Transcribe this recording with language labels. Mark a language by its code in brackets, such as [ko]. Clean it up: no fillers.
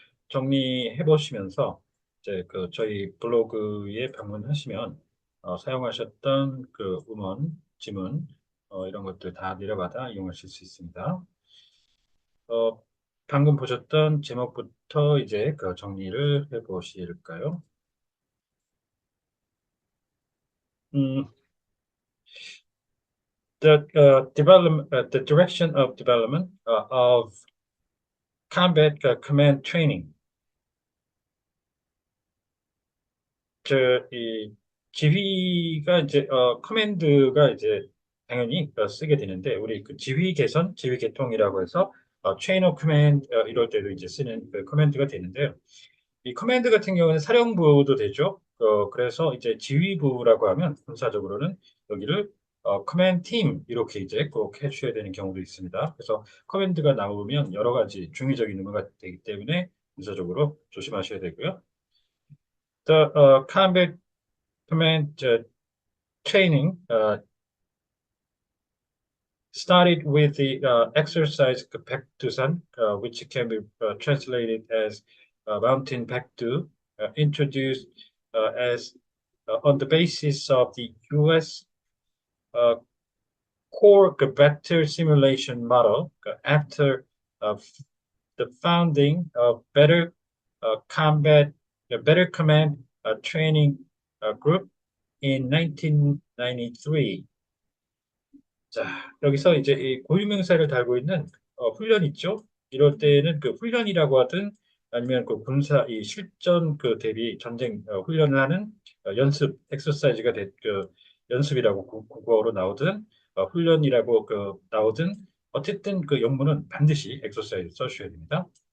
[ko] 정리해 보시면서 이제 저희 블로그에 방문하시면 사용하셨던 음원, 지문 이런 것들 다 내려받아 이용하실 수 있습니다. 어, 방금 보셨던 제목부터 이제 정리를 해 보실까요? [en] 음, the direction of development of combat command training. [ko] 이 지휘가 이제 커맨드가 이제 당연히 쓰게 되는데 우리 지휘 개선, 지휘 계통이라고 해서 체인 오브 커맨드 이럴 때도 이제 쓰는 커맨드가 되는데요. 이 커맨드 같은 경우는 사령부도 되죠. 그래서 이제 지휘부라고 하면 군사적으로는 여기를 커맨드 팀 이렇게 이제 꼭 해주셔야 되는 경우도 있습니다. 그래서 커맨드가 나오면 여러 가지 중의적인 의미가 되기 때문에 군사적으로 조심하셔야 되고요. [en] The combat command training started with the exercise Baekdusan, which can be translated as Mountain Baekdu, introduced as on the basis of the U.S. Uh, core battle simulation model after uh, the founding of combat, better command training group in 1993. [ko] 자, 여기서 이제 이 고유명사를 달고 있는 훈련 있죠? 이럴 때는 훈련이라고 하든 아니면 군사 이 실전 대비 전쟁 훈련을 하는 연습 엑서사이즈가 연습이라고 국어로 나오든 훈련이라고 나오든 어쨌든 영문은 반드시 엑서사이즈 써주셔야 됩니다.